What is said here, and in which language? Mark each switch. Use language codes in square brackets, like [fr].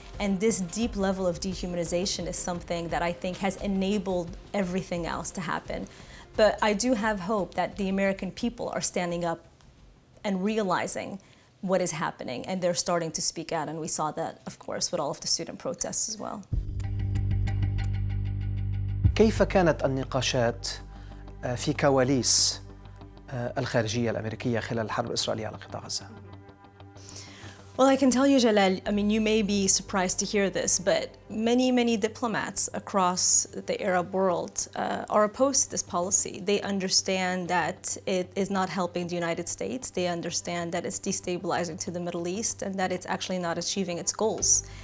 [en] And this deep level of dehumanization is something that I think has enabled everything else to happen. But I do have hope that the American people are standing up and realizing what is happening, and they're starting to speak out, and we saw that, of course, with all of the student protests as well. [ar] كيف كانت النقاشات في كواليس الخارجية الأمريكية خلال الحرب الإسرائيلية على قطاع غزة؟ [en] Well, I can tell you, Jalal, I mean, you may be surprised to hear this, but many diplomats across the Arab world are opposed to this policy. They understand that it is not helping the United States. They understand that it's destabilizing to the Middle East and that it's actually not achieving its goals.